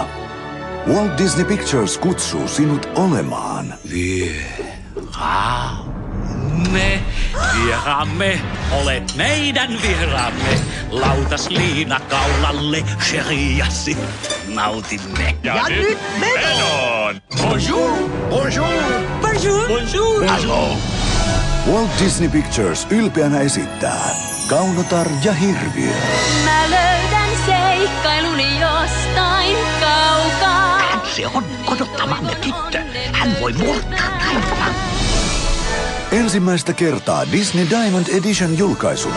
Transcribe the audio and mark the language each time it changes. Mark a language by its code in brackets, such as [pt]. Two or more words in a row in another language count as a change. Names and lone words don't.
[fi] Walt Disney Pictures kutsuu sinut olemaan Vieraamme, olet meidän vieraamme. Lautasliina kaulalle, sheriassi, nautimme. Ja nyt menoon! [fr] Bonjour! Bonjour! Bonjour! Bonjour! Bonjour! [fi] Walt Disney Pictures ylpeänä esittää Kaunotar ja hirviö. Mä löydän seikkailuni jostain kaukaa. Se on odottamamme tyttö. Hän voi murtaa taivaan. Ensimmäistä kertaa Disney Diamond Edition julkaisuna.